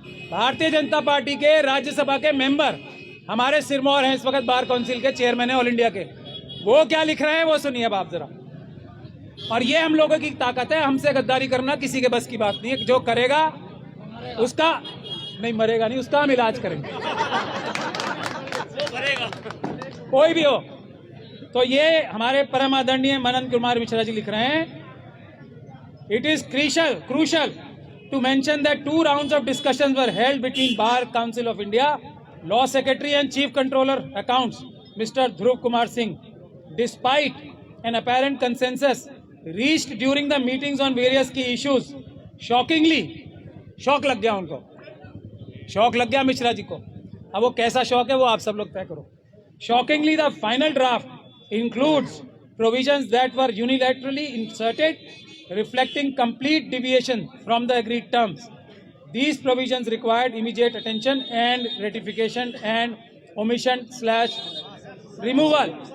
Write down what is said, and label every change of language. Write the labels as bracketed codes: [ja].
[hi] Bharatiya Janata party के राज्यसभा के member हमारे सिरमौर हैं, इस वक्त बार काउंसिल के चेयरमैन है ऑल इंडिया के। वो क्या लिख रहे हैं वो सुनिए अब आप जरा। और ये हम लोगों की ताकत है, हमसे गद्दारी करना किसी के बस की बात नहीं है। जो करेगा उसका नहीं, मरेगा नहीं, उसका हम इलाज करेंगे, कोई भी हो। तो ये हमारे परम आदरणीय मनन कुमार मिश्रा जी लिख रहे हैं, [en] It is crucial to mention that 2 rounds of discussions were held between Bar Council of India, Law Secretary and Chief Controller Accounts, Mr. Dhruv Kumar Singh, despite an apparent consensus reached during the meetings on various key issues. Shockingly, [hi] शौक लग गया उनको, शौक लग गया मिश्रा जी को। अब वो कैसा शौक है वो आप सब लोग तय करो। [en] Shockingly, the final draft includes provisions that were unilaterally inserted reflecting complete deviation from the agreed terms. These provisions required immediate attention and ratification and omission/removal.